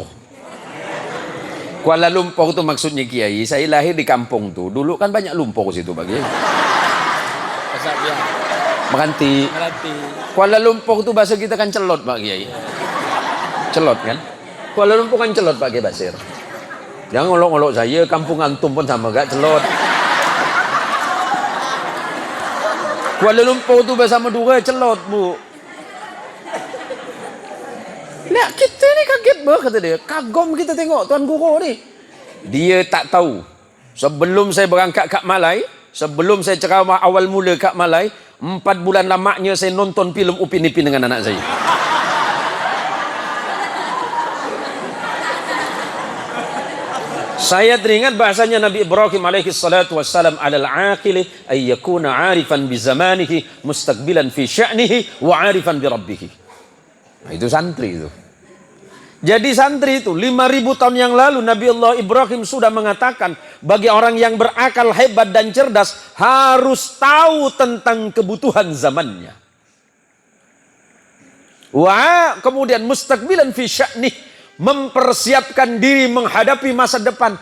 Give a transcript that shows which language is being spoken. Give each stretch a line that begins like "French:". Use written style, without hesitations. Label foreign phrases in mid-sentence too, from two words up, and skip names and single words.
Indonesian: Kuala Lumpur tu maksudnya Kiai, saya lahir di kampung tu. Dulu kan banyak lumpur situ bagi. Meranti. Kuala Lumpur tu bahasa kita kan celot Pak Kiai. Celot kan? Kuala Lumpur kan celot Pak Kiai Basir. Jangan ngolok-ngolok saya, kampung antum pun sama gak celot. Kuala Lumpur tu bahasa Madura celot bu. Nah kita ni kaget bah kata dia. Kagum kita tengok Tuan Guru ni. Dia tak tahu. Sebelum saya berangkat kat Malay, sebelum saya ceramah awal mula kat Malay, 4 bulan lamanya saya nonton filem Upin Ipin dengan anak saya. Saya teringat bahasanya Nabi Ibrahim
Arabic: عليه الصلاة والسلام على العاقل أن يكون عارفا بزمانه مستقبلا في شأنه وعارفا بربه.
Indonesian: Nah, itu santri itu. Jadi santri itu 5.000 tahun yang lalu Nabi Allah Ibrahim sudah mengatakan bagi orang yang berakal hebat dan cerdas harus tahu tentang kebutuhan zamannya. Kemudian
Arabic: مستقبلا في شأنه,
Indonesian: mempersiapkan diri menghadapi masa depan.